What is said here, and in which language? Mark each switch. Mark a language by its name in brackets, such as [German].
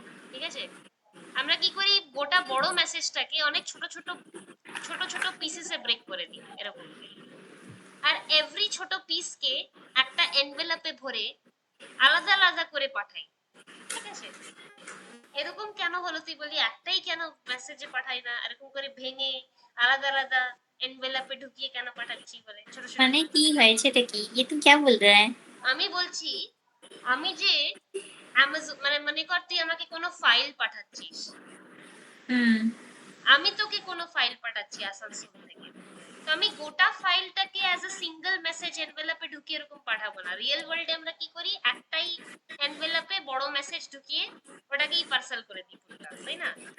[Bangla] ঠিক আছে, আমরা কি করি, গোটা বড় মেসেজটাকে অনেক ছোট ছোট ছোট ছোট পিসেসে ব্রেক করে দিই এরকম, আর এভরি ছোট পিসকে একটা এনভেলপে ভরে আলাদা আলাদা করে পাঠাই। ঠিক আছে, এরকম কেন হলো তুই বলি, একটাই কেন মেসেজে পাঠাই না, এরকম করে ভেঙে আলাদা আলাদা এনভেলপে ঢুকিয়ে কেন পাঠাচ্ছি বলে ছোট ছোট। মানে কি হয়েছে এটা কি, [Hindi] ये तुम क्या बोल रहा है? [Bangla] আমি বলছি, আমি যে অ্যামাজন, মানে মনে কর তুই আমাকে কোনো ফাইল পাঠাচ্ছিস, আমি তোকে কোনো ফাইল পাঠাচ্ছি আসানসোল থেকে, তো আমি গোটা ফাইলটাকে অ্যাজ আ সিঙ্গেল মেসেজ এনভেলপে ঢুকিয়ে এরকম পাঠাবো না। রিয়েল ওয়ার্ল্ডে আমরা কি করি, একটাই এনভেলপে বড় মেসেজ ঢুকিয়ে ওটাকেই পার্সেল করে দিই, তাই না?